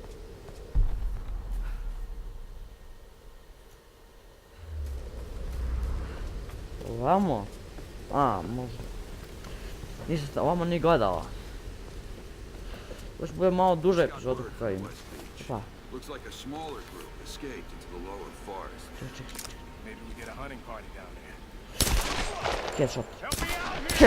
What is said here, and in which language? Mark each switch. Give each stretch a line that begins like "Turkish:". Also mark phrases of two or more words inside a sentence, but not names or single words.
Serbian: Ovamo? A, možda. Nisam se ovamo ni gledala. Još bude malo duže epizodu kakva ima. Šta?
English: Looks like a smaller group escaped into the lower forest.
Serbian: Čekaj.
English: Maybe we get a hunting party down there. Headshot. Help me out here!